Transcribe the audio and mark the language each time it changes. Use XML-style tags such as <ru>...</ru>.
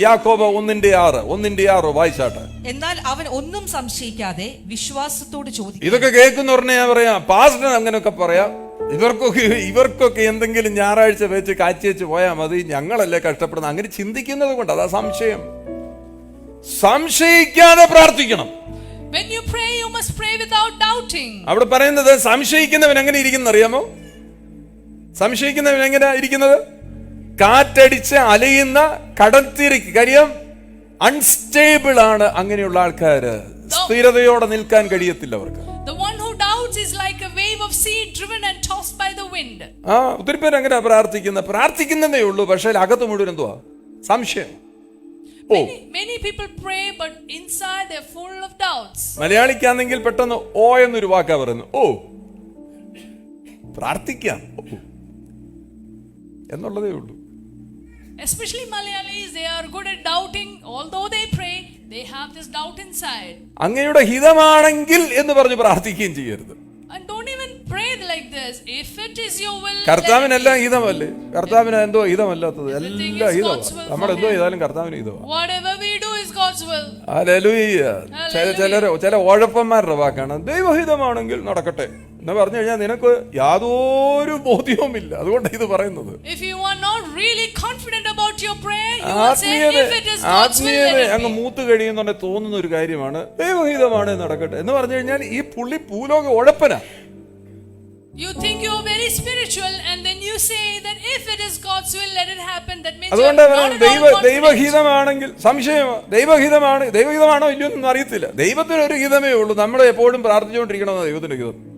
<ml>യാക്കോബ് 1:6 വായിച്ചാട്ടെ. എന്നാൽ അവൻ ഒന്നും സംശയിക്കാതെ വിശ്വാസത്തോട് ചോദിക്കും. ഇതൊക്കെ കേൾക്കുന്നവരനെ ഞാൻ പറയാം, പാസ്റ്റർ അങ്ങനെയൊക്കെ പറയാം, ഇവർക്കൊക്കെ എന്തെങ്കിലും ഞായറാഴ്ച വെച്ച് കാച്ചേച്ച് പോയാൽ മതി, ഞങ്ങളല്ലേ കഷ്ടപ്പെടുന്നത്, അങ്ങനെ ചിന്തിക്കുന്നത് കൊണ്ട് അതാ സംശയം. സംശയിക്കാതെ പ്രാർത്ഥിക്കണം.</ml> <en>When you pray, you must pray without doubting.</en> <ml>അവിടെ പറയുന്നത് സംശയിക്കുന്നവൻ എങ്ങനെ ഇരിക്കുന്ന അറിയാമോ? സംശയിക്കുന്നവൻ എങ്ങനെ ഇരിക്കുന്നത്? കാറ്റടിച്ച് അലയുന്ന കടൽത്തീരക്ക്. കാര്യം അൺസ്റ്റേബിൾ ആണ് അങ്ങനെയുള്ള ആൾക്കാര്. സ്ഥിരതയോടെ നിൽക്കാൻ കഴിയത്തില്ല അവർക്ക്.</ml> <en>The one who doubts is like a wave of sea driven and tossed by the wind.</en> <ml>ഒത്തിരി പേര് അങ്ങനെ പ്രാർത്ഥിക്കുന്നതേ ഉള്ളൂ, പക്ഷേ അകത്ത് മുഴുവൻ എന്തുവാ? സംശയം.</ml> <en>Many people pray but inside they're full of doubts.</en> <ml>മലയാളിക്കാണെങ്കിൽ പെട്ടെന്ന് ഓ എന്നൊരു വാക്കാ പറയുന്നു. ഓ പ്രാർത്ഥിക്കാം എന്നുള്ളതേ ഉള്ളൂ.</ml> <en>Especially Malayalis, they are good at doubting. Although they pray, they have this doubt inside.</en> <ml>അങ്ങയുടെ ഹിതമാണെങ്കിൽ എന്ന് പറഞ്ഞ് പ്രാർത്ഥിക്കുകയും ചെയ്യരുത്.</ml> <en>And don't even pray like this. If it is your will.</en> <ml>കർത്താവിനെല്ലാം ഹിതമല്ലേ? കർത്താവിന് എന്തോ ഹിതമല്ലാത്തത് എല്ലാം ഹിതമാണ്. നമ്മളെന്തോ ചെയ്താലും കർത്താവിന് ഹിതമാണ്.</ml> <en>Whatever we do is God's will.</en> <ml>Hallelujah. ചില ഉഴപ്പന്മാരുടെ വാക്കാണ് ദൈവഹിതമാണെങ്കിൽ നടക്കട്ടെ എന്ന് പറഞ്ഞു കഴിഞ്ഞാൽ നിനക്ക് യാതൊരു ബോധ്യവുമില്ല. അതുകൊണ്ട് ഇത് പറയുന്നത്.</ml> <en>If you are not really confident about your prayer, you will say if it is God's will, let it be.</en> <ml>അങ്ങ് മൂത്ത് കഴിയുന്നുണ്ടെ തോന്നുന്ന ഒരു കാര്യമാണ് ദൈവഹിതമാണ് നടക്കട്ടെ എന്ന് പറഞ്ഞു കഴിഞ്ഞാൽ ഈ പുള്ളി ഭൂലോക ഉഴപ്പന.</ml> <en>You think you are very spiritual and then you say that if it is God's will, let it happen. That means</en> <ml>അതുകൊണ്ട് ദൈവഹിതമാണെങ്കിൽ സംശയമാണ്. ദൈവഹിതമാണോ ഇല്ലയോ എന്നൊന്നും അറിയത്തില്ല. ദൈവത്തിന് ഒരു ഹിതമേ ഉള്ളൂ. നമ്മൾ എപ്പോഴും പ്രാർത്ഥിച്ചുകൊണ്ടിരിക്കണമെന്ന് ദൈവത്തിന്റെ ഹിതം.</ml>